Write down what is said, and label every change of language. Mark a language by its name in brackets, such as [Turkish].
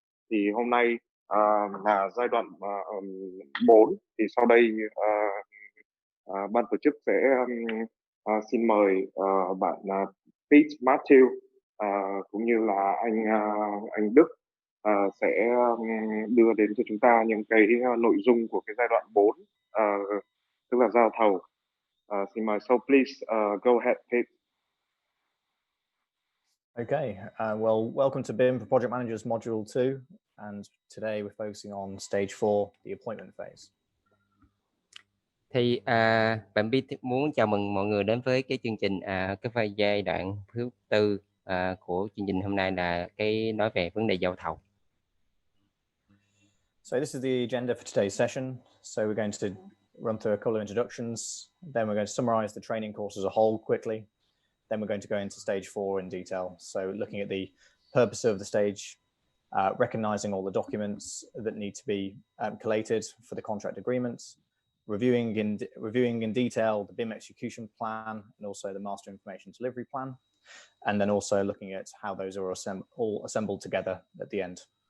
[Vietnamese] Thì hôm nay là giai đoạn 4, thì sau đây ban tổ chức sẽ xin mời bạn Pete Matthew cũng như là anh Đức sẽ đưa đến cho chúng ta những cái nội dung của cái giai đoạn 4, tức là giao thầu. Xin mời, [English] so please go ahead, Pete. Okay, well, welcome to BIM for Project Managers Module 2, and today we're focusing on Stage 4, the appointment phase. [Vietnamese] Thì bạn biết muốn chào mừng mọi người đến với cái chương trình cái giai đoạn thứ 4 của chương trình hôm nay là cái nói về vấn đề giao thầu. [English] So this is the agenda for today's session. So we're going to run through a couple of introductions, then we're going to summarize the training course as a whole quickly. Then we're going to go into stage 4 in detail. So looking at the purpose of the stage, recognizing all the documents that need to be collated for the contract agreements, reviewing in detail the BIM execution plan and also the master information delivery plan, and then also looking at how those are all assembled together at the end.